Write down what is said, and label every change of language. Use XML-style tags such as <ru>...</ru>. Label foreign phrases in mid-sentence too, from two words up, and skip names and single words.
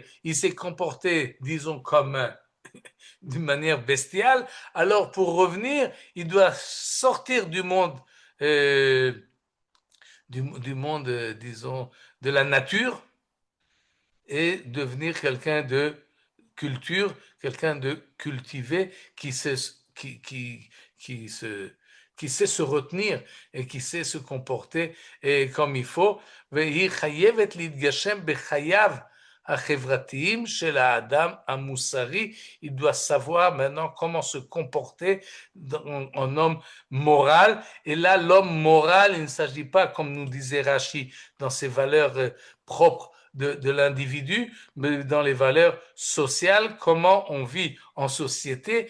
<fr>Il s'est comporté, disons, d'une manière bestiale, alors pour revenir, il doit sortir du monde, disons, de la nature, et devenir quelqu'un de culture, quelqu'un de cultivé qui sait se retenir et qui sait se comporter comme il faut.</fr> <he>והיא חייבת להתגשם בחייו החברתיים של האדם המוסרי.</he> <fr>Il doit savoir maintenant comment se comporter en homme moral. Et là, l'homme moral, il ne s'agit pas, comme nous disait Rashi, dans ses valeurs propres de l'individu, mais dans les valeurs sociales, comment on vit en société.</fr>